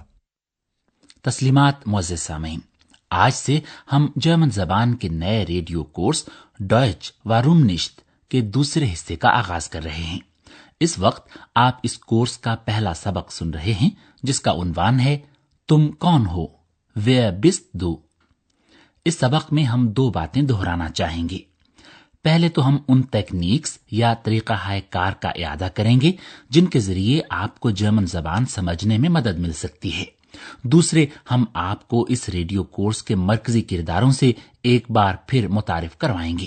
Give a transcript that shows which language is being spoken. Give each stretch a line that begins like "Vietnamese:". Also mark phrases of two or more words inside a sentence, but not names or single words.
Urdu: تسلیمات معزز سامعین، آج سے ہم جرمن زبان کے نئے ریڈیو کورس ڈوئچ واروم نشٹ کے دوسرے حصے کا آغاز کر رہے ہیں. اس وقت آپ اس کورس کا پہلا سبق سن رہے ہیں، جس کا عنوان ہے تم کون ہو,
German: wer bist du।
Urdu: اس سبق میں ہم دو باتیں دہرانا چاہیں گے. پہلے تو ہم ان ٹیکنیکس یا طریقہ ہائے کار کا اعادہ کریں گے جن کے ذریعے آپ کو جرمن زبان سمجھنے میں مدد مل سکتی ہے. دوسرے، ہم آپ کو اس ریڈیو کورس کے مرکزی کرداروں سے ایک بار پھر متعارف کروائیں گے.